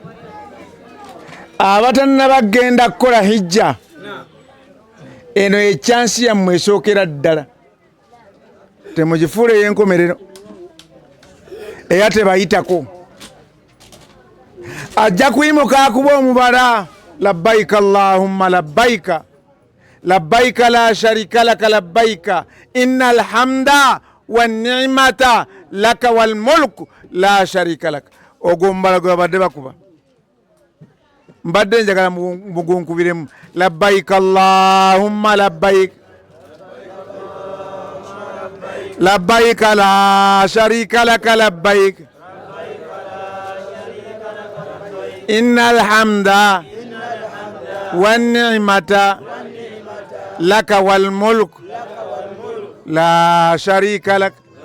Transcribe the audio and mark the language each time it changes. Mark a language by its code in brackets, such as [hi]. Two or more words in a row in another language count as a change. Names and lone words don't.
[lg] abatannabagenda kukola hijja eno ekyansi yammwe esookera ddala temugifuula ey'enkomerero era tebayitako ajja kuyimuka akuba omubala [ar] لبيك اللهم لبيك لبيك لا شريك لك لبيك إن الحمد والنعمة لك والملك لا شريك لك. [lg] Ogwo mbalago babadde bakuba. Mbadde njagala mugunkubiremu. [ar] لبيك اللهم لبيك لبيك لا شريك لك لبيك. إن الحمد والنعمة لك والملك لا شريك لك.